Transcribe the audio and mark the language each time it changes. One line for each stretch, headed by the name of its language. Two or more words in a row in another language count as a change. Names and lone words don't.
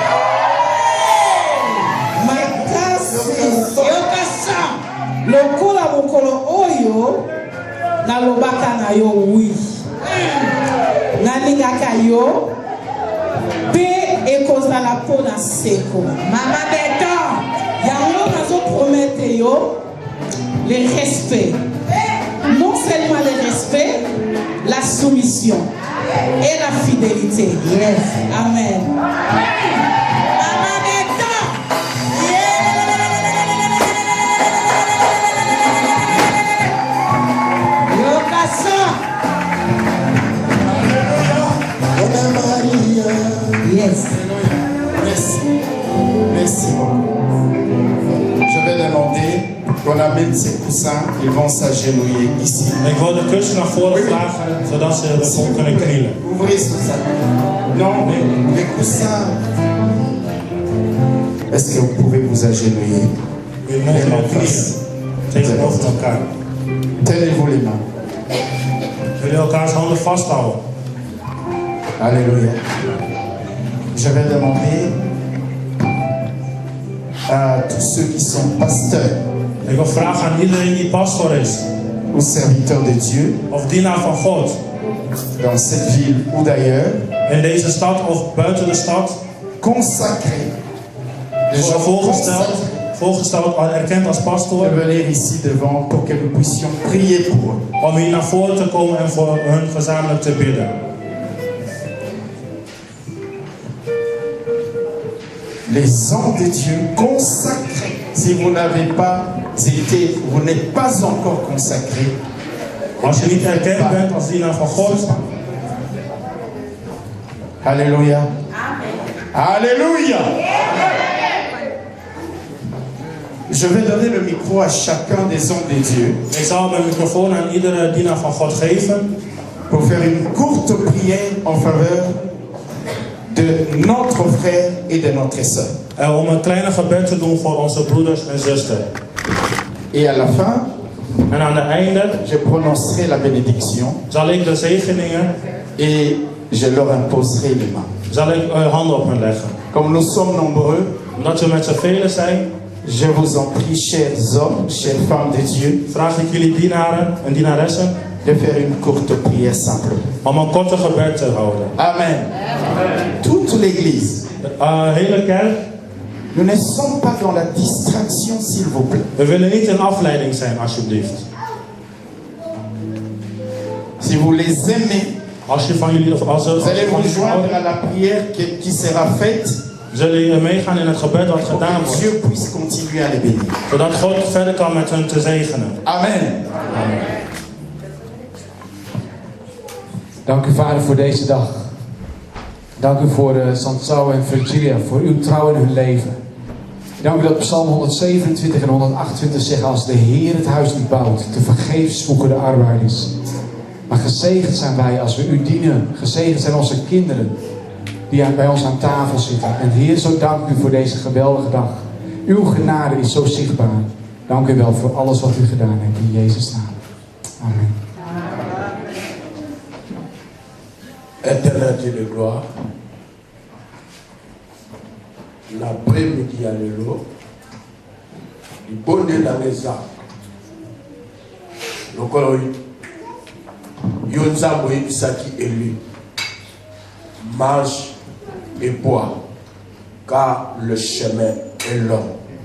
Lingala: Makasi yokasa lokola mokolo oyo nalobaka na yo wi. Nalingaka yo pe ekozala pona seko. Mama Beton, yango nazo promettre yo
French: le respect. Non seulement le respect, la soumission et la fidélité. Yes. Amen. Mama Beton. Yes. Merci. Merci beaucoup. Je vais demander qu'on amène ces coussins. Ils vont s'agenouiller ici.
Dutch: Ik wil de kussen naar voren vragen, zodat ze ervoor kunnen knielen.
French: Ouvrez ce sac. Non, les coussins. Est-ce que vous pouvez vous agenouiller?
Dutch: U mogen wel knielen. Tegenover elkaar.
French: Tenez-vous les mains.
Dutch: Jullie elkaars handen vasthouden.
French: Alléluia. Je vais demander à tous ceux qui sont pasteurs
Dutch: Ik wil vragen aan iedereen die pastor is,
French: ou serviteurs de Dieu
Dutch: of dienaar van God,
French: dans cette ville ou d'ailleurs,
Dutch: in deze stad of buiten de stad,
French: consacrés, les gens
Dutch: voorgesteld, erkend als pastor,
French: de venir ici devant pour que nous puissions prier pour eux.
Dutch: om hier naar voren te komen en voor hun gezamenlijk te bidden.
French: Les hommes de Dieu consacrés. Si vous n'avez pas été, vous n'êtes pas encore consacré.
Dutch: Als je niet erkend bent als dienaar van God.
French: Alléluia. Alléluia. Je vais donner le micro à chacun des hommes de Dieu.
Dutch: Ik zal mijn microfoon aan iedere dienaar van God geven.
French: Pour faire une courte prière en faveur de notre frère et de notre sœur.
Dutch: Om een kleine gebed te doen voor onze broeders en zusters.
French: Et à la fin,
Dutch: en aan het einde,
French: je prononcerai la bénédiction.
Dutch: Zal ik de zegeningen
French: et je leur imposerai les mains.
Dutch: Zal ik handen op hen leggen.
French: Comme nous sommes nombreux,
Dutch: omdat we met z'n velen zijn,
French: je vous en prie, chers hommes, chères femmes de Dieu,
Dutch: vraag ik jullie dienaren en dienaressen
French: de faire une courte prière simple.
Dutch: Om een korte gebed te houden.
French: Amen. Toute l'église.
Dutch: Hele kerk.
French: Nous ne sommes pas dans la distraction, s'il vous plaît.
Dutch: We willen niet een afleiding zijn, alsjeblieft.
French: Si vous les aimez,
Dutch: als je van jullie,
French: vous allez vous joindre à la prière qui sera faite.
Dutch: Zullen jullie meegaan in het gebed wat gedaan wordt.
French: Dieu puisse continuer à les bénir.
Dutch: Zodat God verder kan met hen te zegenen. Amen. Amen. Dank u, Vader, voor deze dag. Dank u voor Sansao en Virgilia, voor uw trouw in hun leven. Dank u dat Psalm 127 en 128 zeggen: als de Heer het huis niet bouwt, te vergeefs zoeken de arbeiders. Maar gezegend zijn wij als we u dienen. Gezegend zijn onze kinderen. die bij ons aan tafel zitten. En Heer, zo dank u voor deze geweldige dag. Uw genade is zo zichtbaar. Dank u wel voor alles wat u gedaan hebt in Jezus' naam. Amen.
French: Éternel Dieu de gloire, l'après-midi à l'élo, du bon de la maison, le colon, Yonza Moïse Saki élu, mange et bois, car le chemin est long.